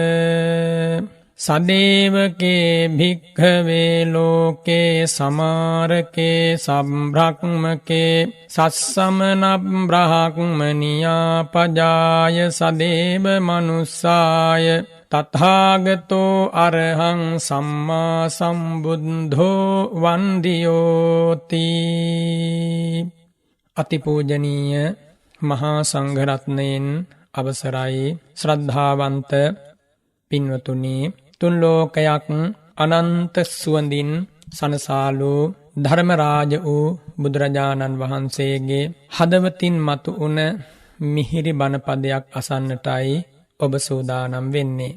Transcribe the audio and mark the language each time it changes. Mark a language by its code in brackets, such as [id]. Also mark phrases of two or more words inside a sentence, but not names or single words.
[pi] සදේවකේ භික්ඛවේ ලෝකේ සමාරකේ සම්බ්‍රහ්මකේ සස්සමන බ්‍රහ්මනියා පජාය සදේව මනුස්සාය තථාගතෝ අරහං සම්මා සම්බුද්ධෝ වන්දියෝති. [si] අතිපූජනීය මහා සංඝරත්නයෙන් අවසරයි ශ්‍රද්ධාවන්ත පින්වතුනි, තුන් ලෝකයක් අනන්ත සුවඳින් සනසාලු ධර්මරාජ වූ බුදුරජාණන් වහන්සේගේ හදවතින් මතු වුණ මිහිරි බණපදයක් අසන්නටයි ඔබ සූදානම් වෙන්නේ.